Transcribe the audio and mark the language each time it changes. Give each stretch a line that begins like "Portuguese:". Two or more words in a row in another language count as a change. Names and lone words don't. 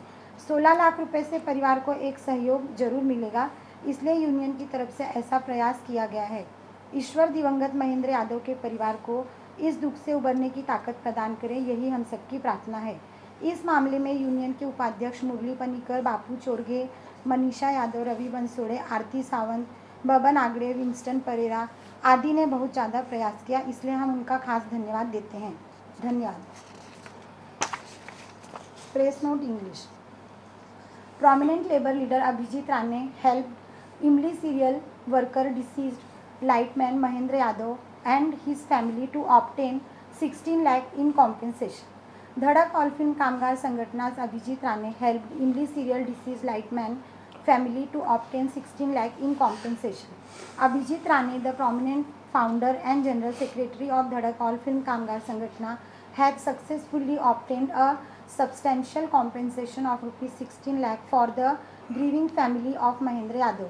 Hindi: 16 लाख रुपए से परिवार को एक सहयोग जरूर मिलेगा, इसलिए यूनियन की तरफ से ऐसा प्रयास किया गया है। ईश्वर दिवंगत महेंद्र यादव के परिवार को इस दुख से उबरने की ताकत प्रदान करें, यही हम सबकी प्रार्थना है। इस मामले में यूनियन के उपाध्यक्ष मुरली पनिकर, बापू चोरघे, मनीषा यादव, रवि बंसोड़े, आरती सावंत, बबन आगड़े, विंस्टन परेरा आदि ने बहुत ज़्यादा प्रयास किया, इसलिए हम उनका खास धन्यवाद देते हैं। धन्यवाद।
English: Press note English. Prominent labor leader Abhijit Rane helped Imli serial worker deceased lightman Mahendra Yadav and his family to obtain 16 lakh in compensation. धड़क ऑल फिल्म कामगार संगठनास अभिजीत राणे helped Imli serial deceased lightman family to obtain 16 lakh in compensation. Abhijit Rane, the prominent founder and general secretary of Dhadak All Film Kamgar Sangatna, had successfully obtained a substantial compensation of rupees 16 lakh for the grieving family of Mahendra Yadav.